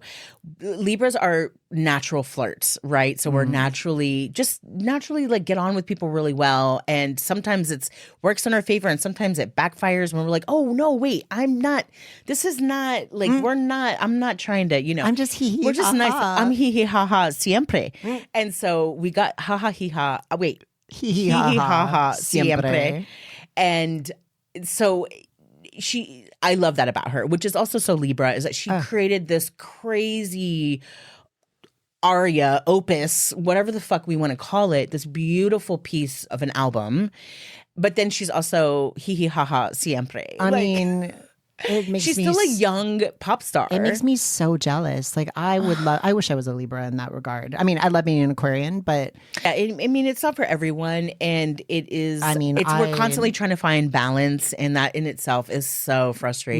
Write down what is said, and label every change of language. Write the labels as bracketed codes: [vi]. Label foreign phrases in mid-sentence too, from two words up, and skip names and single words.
[en] Libras are natural flirts, right? So we're naturally like get on with people really well. And sometimes it's works in our favor and sometimes it backfires when we're like, oh no, wait, I'm not trying to, I'm just hee we're just nice. ha. I'm hee ha ha siempre. And so we got ha ha hee ha. Wait, Hee ha ha siempre. And so I love that about her, which is also so Libra, is that she created this crazy aria, opus, whatever the fuck we want to call it, this beautiful piece of an album. But then she's also hee hee ha ha siempre. I mean, it makes she's me still a young pop star. It makes me so jealous. Like I wish I was a Libra in that regard. I mean, I love being an Aquarian, but yeah, I mean, it's not for everyone, and it is. I mean, we're constantly trying to find balance, and that in itself is so frustrating.